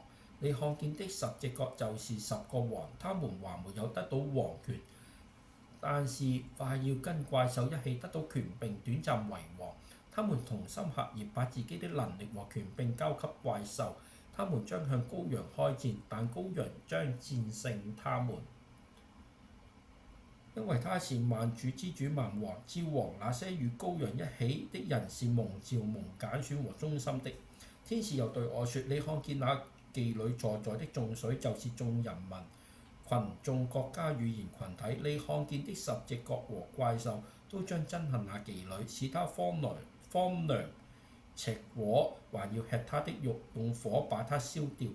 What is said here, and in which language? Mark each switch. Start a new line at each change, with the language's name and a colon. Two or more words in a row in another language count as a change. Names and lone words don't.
Chinese: 你看見的10隻角就是10個王，他們還沒有得到王權，但是快要跟怪獸一起得到權柄，短暫為王。他們同心合意，把自己的能力和權柄交給怪獸。他們將向羔羊開戰，但羔羊將戰勝他們，因為他是萬主之主、萬王之王。那些與羔羊一起的人是蒙召、蒙揀選和忠心的。天使又對我說：你看見那妓女坐在的眾水，就是眾人民， 群眾國家語言群體，你看見的十隻角和怪獸都將憎恨那妓女，使他荒涼赤裸，還要吃他的肉，用火把他燒掉。